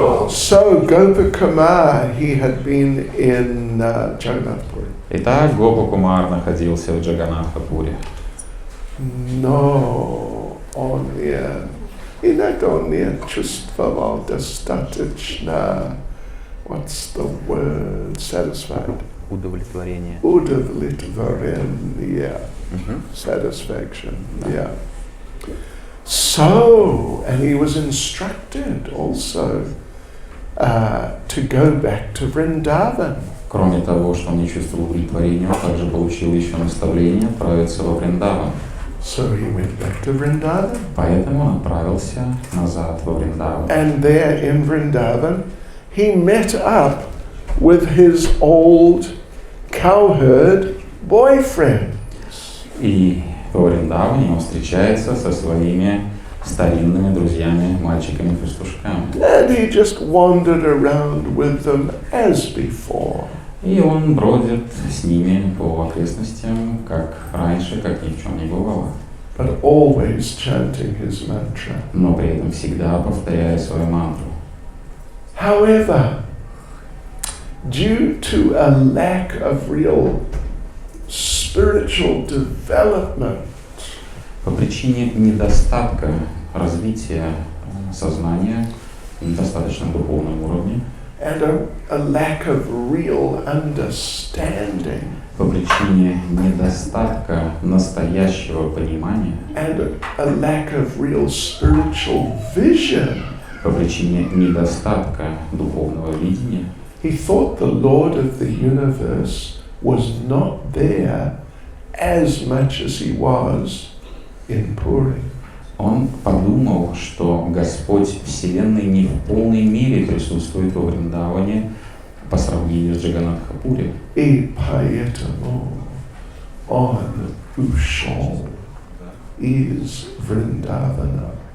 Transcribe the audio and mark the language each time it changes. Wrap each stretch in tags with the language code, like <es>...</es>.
<en>So Gopa Kumar, he had been in Jagannath Puri.</en> <ru>Итак, Гопа Кумар находился в Джаганнатхапуре. Но он не чувствовал достаточно,</ru> <en>what's the word, satisfied?</en> <ru>Удовлетворение. Удовлетворение.</ru> <en>Satisfaction, yeah. So, and he was instructed also to go back to Vrindavan.</en> <ru>Кроме того, что он не чувствовал удовлетворения, он также получил еще наставление отправиться во Вриндаван.</ru> <en>So he went back to Vrindavan.</en> <ru>Поэтому он отправился назад во Вриндаван.</ru> <en>And there in Vrindavan, he met up with his old cowherd boyfriend.</en> <ru>И во Вриндаване он встречается со своими старинными друзьями, мальчиками-пастушками.</ru> <en>And he just wandered around with them as before.</en> <ru>И он бродит с ними по окрестностям, как раньше, как ни в чем не бывало.</ru> <en>But always chanting his mantra.</en> <ru>Но при этом всегда повторяя свою мантру.</ru> <en>However, due to a lack of real spiritual development,</en> <ru>По причине недостатка развития сознания на достаточном духовном уровне,</ru> <en>and a lack of real understanding,</en> <ru>по причине недостатка настоящего понимания,</ru> <en>and a lack of real spiritual vision,</en> <ru>по причине недостатка духовного видения,</ru> <en>he thought the Lord of the universe was not there as much as he was in Puri.</en> <ru>он подумал, что Господь Вселенной не в полной мере присутствует во Вриндаване по сравнению с Джаганнатхапури. И поэтому он ушел из Вриндавана.</ru>